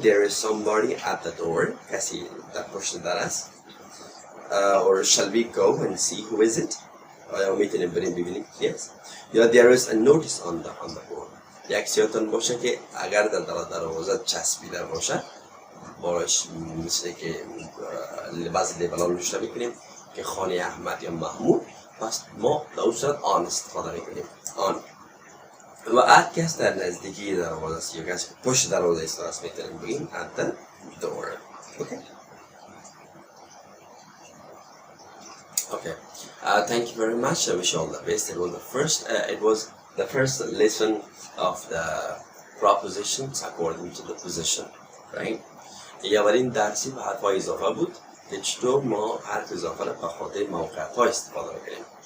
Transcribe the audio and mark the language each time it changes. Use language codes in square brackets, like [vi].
[en] There is somebody at the door. [fa] کسی در پشت در است. [en] Or shall we go and see who is it? [fa] آیا میتونیم بریم ببینیم کی است؟ یا [en] there is a notice on the board. [fa] یک سیاتون باشه که اگر در دروازه چسبیده باشه باش مثل که بعضی لیبل ها رو نوشته میکنیم که خانه احمد یا محمود، پس ما در اون صورت آن استفاده میکنیم. آن. و هر کس در نزدیکی دروازه است یا کسی پشت دروازه است میتونیم بگیم [en] at the door. Okay. Okay. Thank you very much. I wish you all the best. It was the first lesson of the prepositions according to the position, right? [fa] اولین درسی به حرف‌های اضافه بود که چطور ما حرف اضافه را به خاطر موقعیت‌ها استفاده کنیم.